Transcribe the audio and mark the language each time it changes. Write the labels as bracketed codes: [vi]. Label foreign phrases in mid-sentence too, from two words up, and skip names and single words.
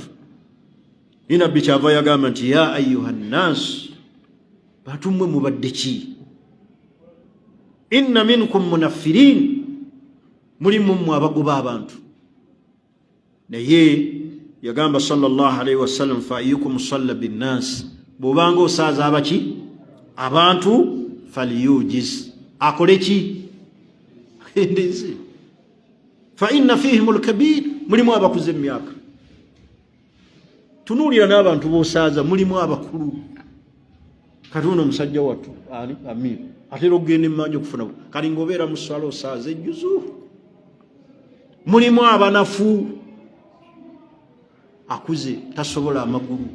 [lg] Ni nabbi kyava yagamba nti [ar] يا أيها الناس, [lg] bantu mmwe mubadde ki? [ar] إن منكم منفرين, [lg] mulimu mmwe abagoba abantu. Naye yagamba [ar] صلى الله عليه وسلم فأيكم صلى بالناس, [lg] bw'obanga osaaza abaki abantu falyujiz, akole ki? Endeze. [ar] فإن فيهم الكبير, [lg] mulimu abakuze emyaka. Tunuulira n'abantu b'osaaza mulimu abakulu. Katuno omusajja wattu ani Amir atera okugenda emmanja okufuna kali ng'obeera mu swala osaaza ejjuzu. Mulimu abanafu, akuze tasobola amagulu.